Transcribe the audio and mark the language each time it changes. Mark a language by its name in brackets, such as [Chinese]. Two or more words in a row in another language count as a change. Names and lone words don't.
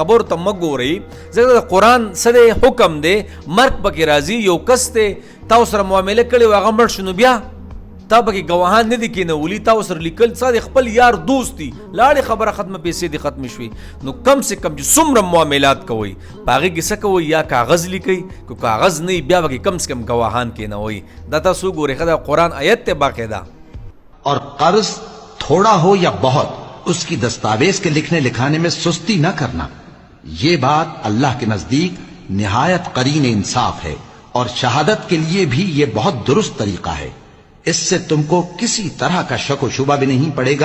[Pashto] خبرو ته مه ګورئ ځکه د قرآن څه دی حکم دی مرګ پکې راځي یو کس دی تاسو سره معامله کړې و هغه مړ شو نو بیا تا پکې گواهان نه دي کېنولي تا ورسره لیکل څه د خپل یار دوست دي لاړې خبره ختمه پیسې دې ختمې شوې نو [Urdu] کم سے کم [Pashto] چې څومره معاملات کوئ په هغې کې څه کوئ یا کاغذ لیکئ که کاغذ نه بیا پکې [Urdu] کم سے کم [Pashto] گواهان کېنوئ دا تاسو ګورئ ښه دا قرآن آیت ته باقاعده [Urdu] اور قرض تھوڑا ہو یا بہت اس کی دستاویز کے لکھنے لکھانے میں سستی نہ کرنا یہ بات اللہ کے نزدیک نہایت قرین انصاف ہے اور شہادت کے لیے بھی یہ بہت درست طریقہ ہے اس سے تم کو کسی طرح کا شک و شبہ بھی نہیں پڑے گا.